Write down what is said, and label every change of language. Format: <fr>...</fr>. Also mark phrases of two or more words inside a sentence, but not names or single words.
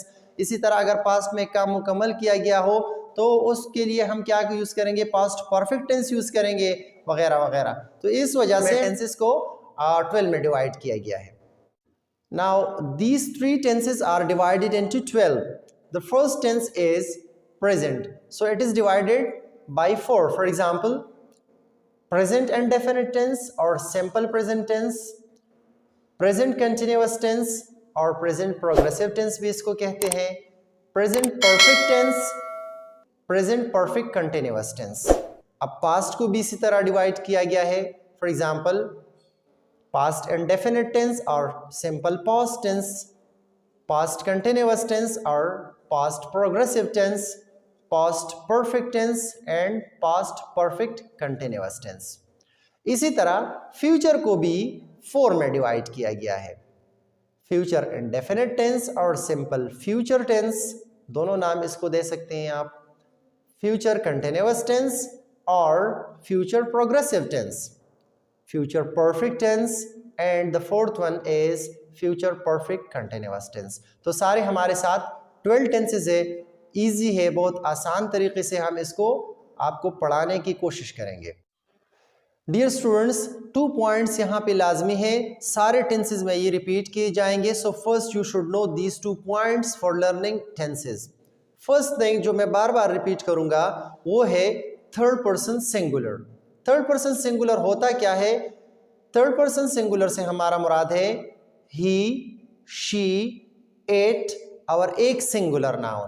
<hi>इसी तरह अगर पास्ट में काम मुकम्मल किया गया हो तो उसके लिए हम क्या यूज़ करेंगे?</hi> <en>past perfect tense</en> <hi>यूज़ करेंगे, वगैरह वगैरह। तो इस वजह से टेंसेस को 12 में डिवाइड किया गया है।</hi> <en>Now these 3 tenses are divided into 12. The first tense is present, so it is divided by 4. For example, present indefinite tense or simple present tense, present continuous tense और present progressive tense</en> <hi>भी इसको कहते हैं,</hi> <en>present perfect tense, present perfect continuous tense।</en> <hi>अब past को भी इसी तरह डिवाइड किया गया है।</hi> <en>For example, past indefinite tense और simple past tense, past continuous tense और past progressive tense, past perfect tense and past perfect continuous tense।</en> <hi>इसी तरह फ्यूचर को भी 4 में डिवाइड किया गया है।</hi> <en>future indefinite tense</en> <hi>और</hi> <en>simple future tense,</en> <hi>दोनों नाम इसको दे सकते हैं आप।</hi> <en>Future continuous tense और future progressive tense, future perfect tense and the fourth one is future perfect continuous tense.</en> <hi>तो सारे हमारे साथ 12 टेंसेस है। ईजी है, बहुत आसान तरीके से हम इसको आपको पढ़ाने की कोशिश करेंगे।</hi> <en>Dear students,</en> <hi>2 पॉइंट्स यहाँ पे लाजमी है, सारे टेंसेस में ये रिपीट किए जाएंगे।</hi> <en>So first you should know these 2 points for learning tenses. First thing</en> <hi>जो मैं बार बार रिपीट करूंगा वो है</hi> <en>third person singular. third person singular</en> <hi>होता क्या है?</hi> <en>third person singular</en> <hi>से हमारा मुराद है</hi> <en>he, she, it</en> <hi>और एक</hi> <en>singular noun.</en>